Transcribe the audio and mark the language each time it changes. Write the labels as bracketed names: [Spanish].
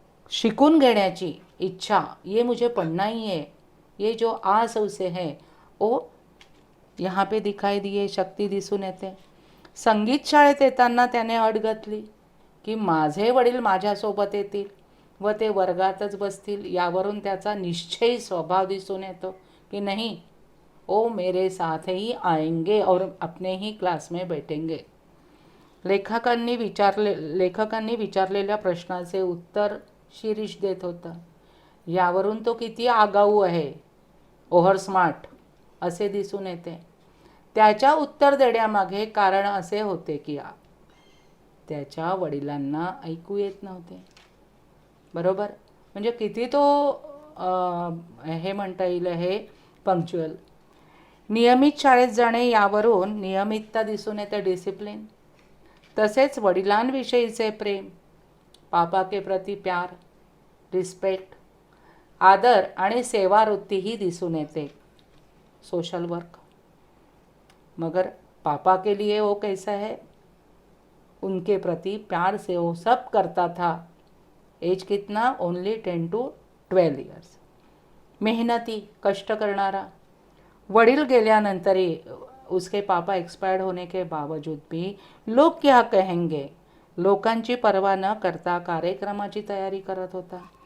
[Marathi] शिकून घेण्याची इच्छा, [Hindi] ये मुझे पढ़ना ही है, ये जो आस उसे है, ओ यहाँ पे दिखाई दिए, [Marathi] शक्ती दिसून येते. संगीत शाळेत येताना त्याने अट घातली की माझे वडील माझ्यासोबत येतील व ते वर्गातच बसतील. यावरून त्याचा निश्चयी स्वभाव दिसून येतो की नाही, [Hindi] ओ मेरे साथ ही आएंगे और अपने ही क्लास में बैठेंगे. [Marathi] लेखकांनी विचारलेल्या प्रश्नाचे उत्तर शिरीष देत होता. यावरून तो किती आगाऊ आहे, ओव्हर स्मार्ट असे दिसून येते. त्याच्या उत्तर देण्यामागे कारण असे होते की त्याच्या वडिलांना ऐकू येत नव्हते. बरोबर, म्हणजे किती तो हे म्हणता येईल, हे पंक्च्युअल. नियमित शाळेत जाणे, यावरून नियमितता दिसून येते, डिसिप्लिन. तसेच वडिलांविषयीचे प्रेम, [Hindi] पापा के प्रति प्यार, [Marathi] रिस्पेक्ट, आदर आणि सेवावृत्तीही दिसून येते. [English] Social work. [Hindi] मगर पापा के लिए वो कैसा है, उनके प्रति प्यार से वो सब करता था. [English] age [Hindi] कितना, [English] Only 10 to 12 years. [Marathi] मेहनती, कष्ट करणारा. वडील गेल्यानंतरही [Hindi] उसके पापा एक्सपायर्ड होने के बावजूद भी लोग क्या कहेंगे, [Marathi] लोकांची पर्वा न करता कार्यक्रमाची तयारी करत होता.